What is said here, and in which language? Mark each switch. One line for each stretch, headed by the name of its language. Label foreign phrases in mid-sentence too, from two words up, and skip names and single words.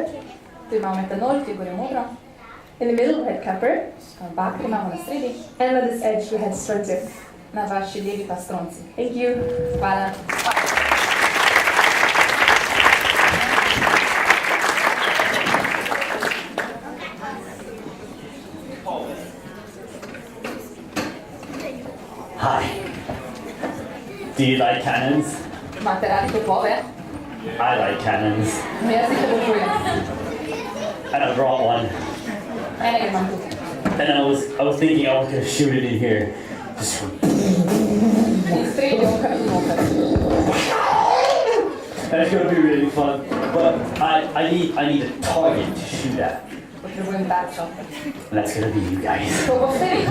Slovenian: Tu imamo metanol, ki je gore modro.
English: In the middle we had copper,
Slovenian: Bakro imamo na sredi,
English: and on this edge we had strontium.
Slovenian: na vaši levi pa stronci.
English: Thank you.
Slovenian: Hvala.
English: Hi. Do you like cannons?
Slovenian: Imate radi topove?
English: I like cannons.
Slovenian: Jaz jih obožujem.
English: And I brought one.
Slovenian: Enega imam tukaj.
English: And I was thinking I was going to shoot it in here. Just
Slovenian: In strelil kar noter.
English: and it's going to be really fun. But I need a target to shoot at.
Slovenian: Potrebujem tarčo.
English: And that's going to be you guys.
Slovenian: To boste vi.